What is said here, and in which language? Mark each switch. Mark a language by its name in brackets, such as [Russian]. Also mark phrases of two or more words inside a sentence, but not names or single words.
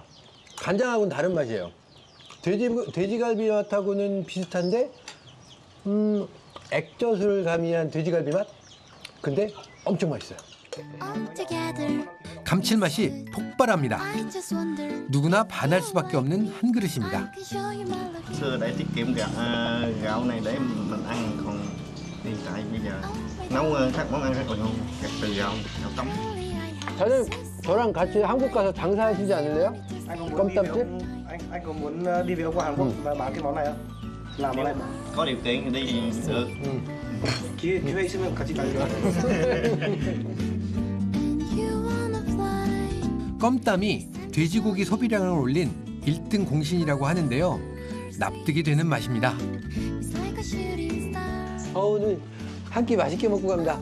[Korean] 간장하고는 다른 맛이에요. 돼지갈비 맛하고는 비슷한데 액젓을 가미한 돼지갈비 맛? 근데 엄청 맛있어요. 감칠맛이 폭발합니다. 누구나 반할 수밖에 없는 한 그릇입니다. [Vietnamese] Xưa để tiết kiệm gạo này để mình ăn, còn hiện tại bây giờ nấu các món ăn rất là ngon, các từ Dạ không, dạ cấm. [Korean] 사장님, 저랑 같이 한국 가서 장사하시지 않을래요? [Vietnamese] Anh có muốn Công đi tâm về chứ? anh có muốn đi về qua Hàn Quốc và bán cái món này không? Làm món này. Có điều kiện thì đi thì được. [Korean] 기회 있으면 같이 다니자. 껌땀이 돼지고기 소비량을 올린 1등 공신이라고 하는데요. 납득이 되는 맛입니다. 오늘 한 끼 맛있게 먹고 갑니다.